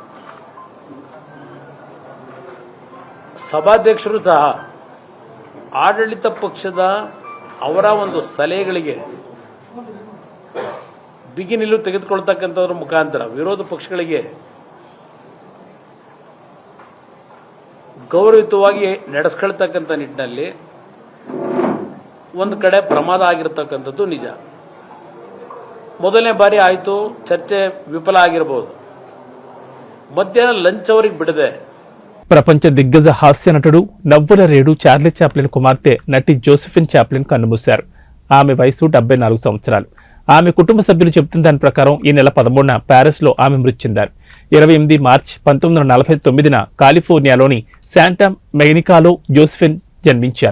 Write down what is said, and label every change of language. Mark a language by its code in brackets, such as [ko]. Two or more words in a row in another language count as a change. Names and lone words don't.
[kn] ಸಭಾಧ್ಯಕ್ಷರು ಸಹ ಆಡಳಿತ ಪಕ್ಷದ ಅವರ ಒಂದು ಸಲಹೆಗಳಿಗೆ ಬಿಗಿ ನಿಲುವು ತೆಗೆದುಕೊಳ್ತಕ್ಕಂಥದ್ರ ಮುಖಾಂತರ ವಿರೋಧ ಪಕ್ಷಗಳಿಗೆ ಗೌರವಯುತವಾಗಿ ನಡೆಸ್ಕೊಳ್ತಕ್ಕಂಥ ನಿಟ್ಟಿನಲ್ಲಿ ಒಂದು ಕಡೆ ಪ್ರಮಾದ ಆಗಿರತಕ್ಕಂಥದ್ದು ನಿಜ. ಮೊದಲನೇ ಬಾರಿ ಆಯಿತು, ಚರ್ಚೆ ವಿಫಲ ಆಗಿರಬಹುದು. ಮಧ್ಯಾಹ್ನ ಲಂಚ್ ಅವರಿಗೆ ಬಿಡದೆ [te] ప్రపంచ దిగ్గజ హాస్య నటుడు నవ్వుల రేడు చార్లీ చాప్లిన్ కుమార్తె నటి జోసెఫిన్ చాప్లిన్ కన్నుమూశారు. ఆమె వయసు 74 సంవత్సరాలు. ఆమె కుటుంబ సభ్యులు చెబుతున్న దాని ప్రకారం ఈ నెల 13న ప్యారిస్ లో ఆమె మృతి చెందారు. 28 మార్చి 1949న కాలిఫోర్నియాలోని శాంటా మొనికాలో జోసెఫిన్ జన్మించారు.